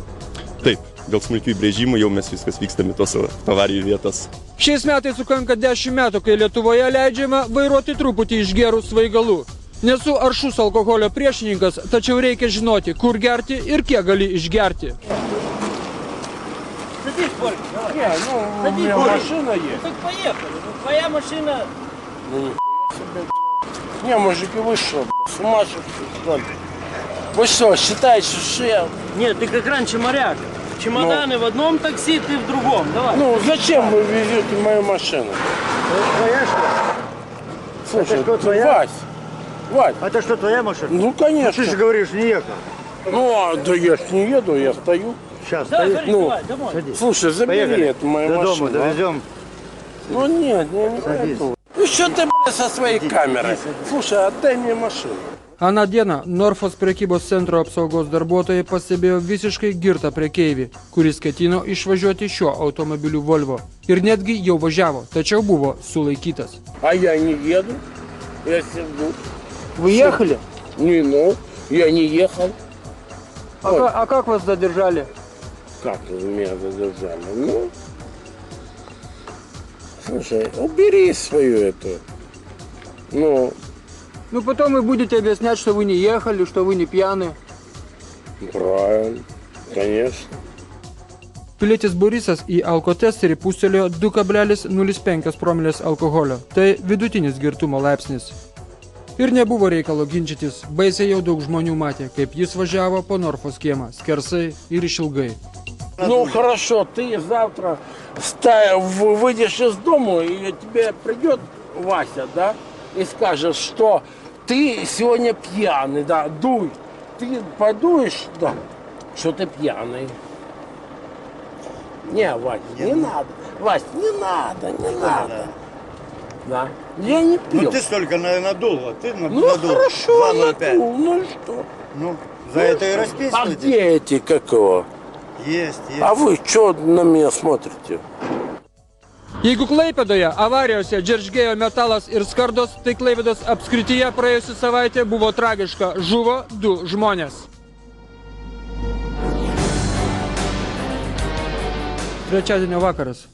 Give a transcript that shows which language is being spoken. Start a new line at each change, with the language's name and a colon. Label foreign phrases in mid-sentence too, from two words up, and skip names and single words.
Lithuanian: Taip, dėl smulkių įbrėžimų jau mes viskas vykstame tos avarijų vietas. Šiais metais sukanka 10 metų, kai Lietuvoje leidžiama vairuoti truputį išgerus svaigalų. Nesu aršus alkoholio priešininkas, tačiau reikia žinoti, kur gerti ir kiek gali išgerti.
Russian: Садись, Борь, давай. Не, ну, у меня машина есть. Так поехали, ну твоя машина... Ну, не, мужики, вы что, с ума что ли? Вы что, считаете, что я... Нет, ты как раньше моряк. Чемоданы в одном такси, ты в другом. Давай. Ну, зачем вы везете мою машину? Твоя что ли? Слушай, это что, твоя? Вась. Это что, твоя машина? Ну, конечно. Ты же говоришь, не ехал. Ну, да я ж не еду, я стою. Сейчас, стоишь? Ну, домой. Слушай, забери Поехали. эту мою До машину. дома довезем. Ну, нет, я не пойду. Ну, что ты, блядь, со своей камерой? Слушай, отдай мне машину.
Lithuanian: Aną dieną Norfos prekybos centro apsaugos darbuotojai pastebėjo visiškai girtą prekeivį, kuris ketino išvažiuoti šiuo automobiliu Volvo. Ir netgi jau važiavo, tačiau buvo sulaikytas.
Russian: А я не еду, я сижу. Вы ехали? Не, ну, я не ехал. А как вас задержали? Как меня задержали? Ну, слушай, убери свою эту, Ну, потом вы будете объяснять, что вы не ехали, что вы не пьяны. Правильно, конечно.
Lithuanian: Pilietis Borisas į alkotesterį pustelėjo 2,05 promilės alkoholio. Tai vidutinis girtumo laipsnis. Ir nebuvo reikalo ginčytis, baisiai jau daug žmonių matė, kaip jis važiavo po Norfos kiemą, skersai ir išilgai.
Russian: Ну, хорошо, ты завтра выйдешь из дома, и тебе придет Вася, да, и скажет, что ты сегодня пьяный, да, дуй. Ты подуешь, да, что ты пьяный. Не, Вась, не надо. Вась, не надо. Да. Я не пью. Ну ты столько надул, а ты надул. Ну хорошо, надул, ну и что? Ну, за это и А расписываете. где эти, как его? Есть. А вы что на меня смотрите?
Lithuanian: Jeigu Klaipėdoje avarijose džeržgėjo metalas ir skardos, tai Klaipėdos apskrityje praėjusią savaitę buvo tragiška. Žuvo 2 žmonės. Trečiadienio vakaras.